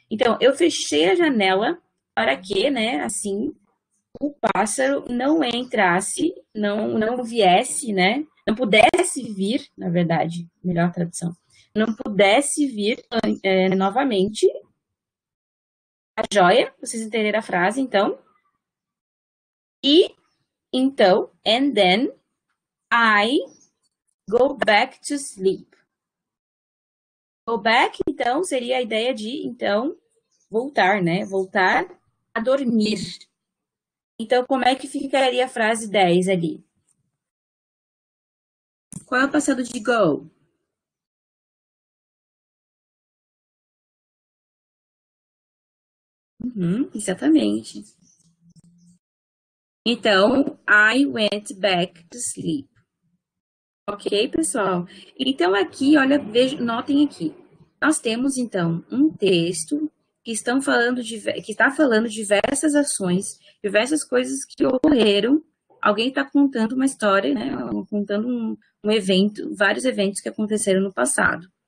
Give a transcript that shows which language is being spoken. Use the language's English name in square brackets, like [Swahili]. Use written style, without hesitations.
[Portuguese] Então eu fechei a janela para que, né, assim, o pássaro não entrasse, não viesse, né? Não pudesse vir, na verdade, melhor tradução, não pudesse vir novamente. A joia, vocês entenderam a frase, então. E então, [English] and then I go back to sleep. [Portuguese] Go back, então, seria a ideia de, então, voltar, né? Voltar a dormir. Então, como é que ficaria a frase 10 ali? Qual é o passado de go? Exatamente. [English] Então, I went back to sleep. [Portuguese] Ok, pessoal? Então, aqui, olha, notem aqui. Nós temos, então, um texto que que está falando diversas ações, diversas coisas que ocorreram. Alguém está contando uma história, né? Contando um evento, vários eventos que aconteceram no passado.